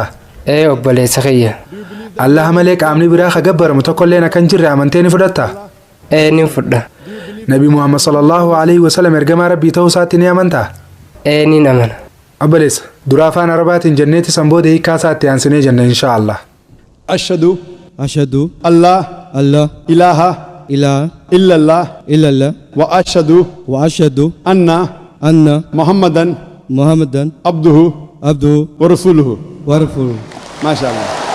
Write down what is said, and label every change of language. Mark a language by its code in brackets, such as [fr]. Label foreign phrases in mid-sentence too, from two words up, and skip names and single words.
[om] Obboleessa kiyya. Allah malee qaamni biraa ka gabbaramu tokkolleen akka hin jirre amantee ni fudhattaa? Ni fudha. Nabi Muhammad [ar] صلى الله عليه وسلم [om] ergamaa Rabbii ta'uu isaatti ni amantaa? Ni amana. Obboleessa dura afaan Arabaatiin jenneeti sanbooda hiikaa isaatti aansinee jenna inshaallah. [ar] أشهد أن لا إله إلا الله وأشهد أن محمدا عبده ورسوله. [om] Maashaallah.